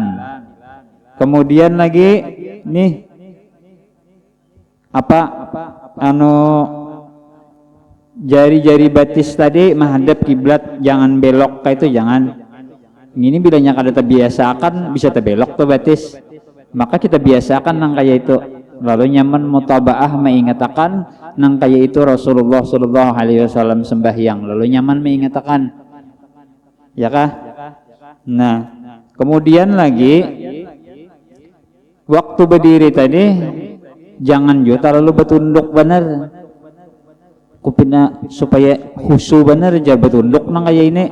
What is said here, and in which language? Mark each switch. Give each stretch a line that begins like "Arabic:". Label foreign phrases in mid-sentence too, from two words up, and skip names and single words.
Banjar: Kemudian lagi nih jari-jari batis tadi menghadap kiblat, jangan belok kayak itu, jangan. Ini bilanya kada terbiasakan bisa terbelok tuh batis. Maka kita biasakan nang kayak itu. Lalu nyaman mutabaah mengingatakan nang kayak itu Rasulullah
Arabic: sallallahu alaihi wasallam
Banjar: sembahyang. Lalu nyaman mengingatakan. Ya kah? Nah, kemudian lagi waktu berdiri tadi jangan juga terlalu bertunduk benar. Kupina supaya khusyuk benar aja bertunduk nang kayak ini.